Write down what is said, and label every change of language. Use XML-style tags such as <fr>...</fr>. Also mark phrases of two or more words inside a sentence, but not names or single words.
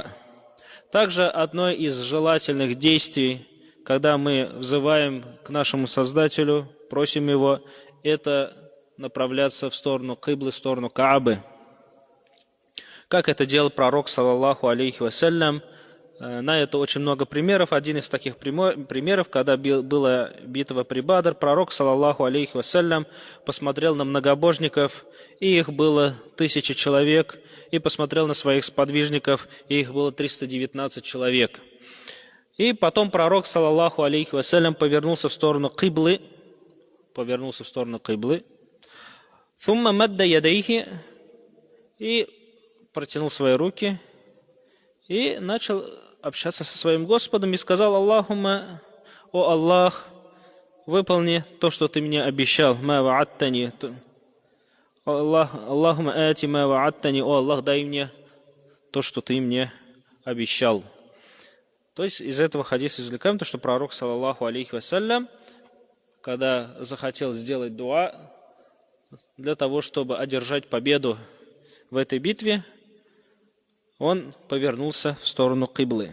<ru>Также одно из желательных действий, когда мы взываем к нашему Создателю, просим Его, это направляться в сторону киблы, в сторону Каабы. Как это делал пророк,</ru> <ar>صلى الله عليه وسلم.</ar> <ru>На это очень много примеров. Один из таких примеров, когда была битва при Бадр, пророк,</ru> <ar>صلى الله عليه وسلم,</ar> <ru>посмотрел на многобожников, и их было 1000 человек, и посмотрел на своих сподвижников, и их было 319 человек. И потом пророк,</ru> <ar>صلى الله عليه وسلم,</ar> <ru>повернулся в сторону киблы,</ru> <ar>«ثم مد يديه»,</ar> <ru>и протянул свои руки и начал общаться со своим Господом и сказал: Аллахума, о Аллах, выполни то, что ты мне обещал.</ru> <ar>ما وعدتني. اللهم آت ما وعدتني.</ar> <ru>О Аллах, дай мне то, что ты мне обещал. То есть из этого хадиса извлекаем то, что пророк,</ru> <ar>صلى الله عليه وسلم,</ar> <ru>когда захотел сделать дуа для того, чтобы одержать победу в этой битве, он повернулся в сторону киблы.</ru>